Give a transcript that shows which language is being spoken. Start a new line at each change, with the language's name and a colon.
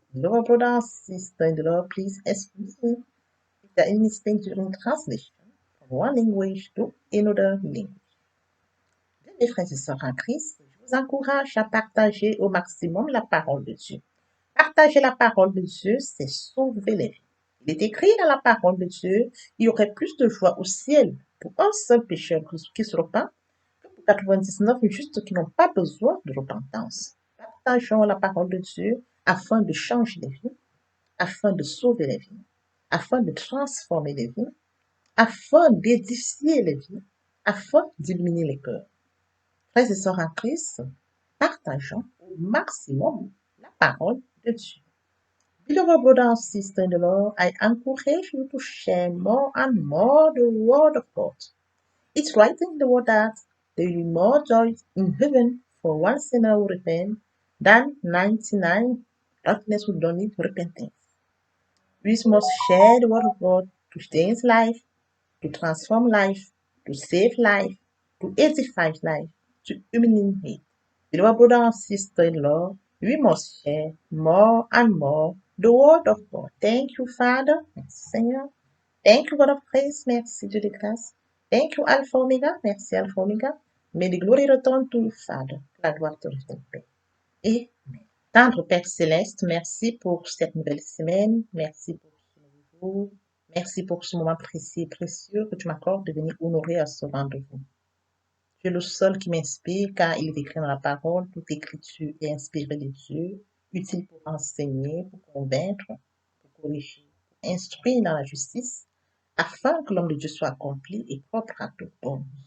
English: Beloved brothers and sisters in the Lord, please excuse me if there are any mistakes during translation from one language to another language.
French: Bien, mes frères et sœurs en Christ, je vous encourage à partager au maximum la parole de Dieu. Partager la parole de Dieu, c'est sauver les vies. Il est écrit dans la parole de Dieu, il y aurait plus de joie au ciel pour un seul pécheur qui se repent que pour 99 justes qui n'ont pas besoin de repentance. Partageons la parole de Dieu afin de changer les vies, afin de sauver les vies, afin de transformer les vies, afin d'édifier les vies, afin d'illuminer les cœurs. Frères et sœurs en Christ, partageons au maximum la parole de Dieu.
English: Beloved brother and sister in the Lord, I encourage you to share more and more the word of God. It's right in the word that there will be more joy in heaven for one sinner who repents than 99 darkness who don't need repentance. We must share the word of God to change life, to transform life, to save life, to edify life, to illuminate. Beloved brother and sister in law, we must share more and more the word of God. Thank you, Father.
French: Merci, Seigneur.
English: Thank you, God of praise.
French: Merci, Dieu de grâce.
English: Thank you, Alpha Omega.
French: Merci, Alpha Omega.
English: May the glory return to you, Father.
French: La gloire te revienne, Père. Amen. Tendre Père Céleste, merci pour cette nouvelle semaine. Merci pour ce nouveau jour. Merci pour ce moment précis et précieux que tu m'accordes de venir honorer à ce rendez-vous. Tu es le seul qui m'inspire car il est écrit dans la parole, toute écriture est inspirée de Dieu, utile pour enseigner, pour convaincre, pour corriger, pour instruire dans la justice, afin que l'homme de Dieu soit accompli et propre à tout bon.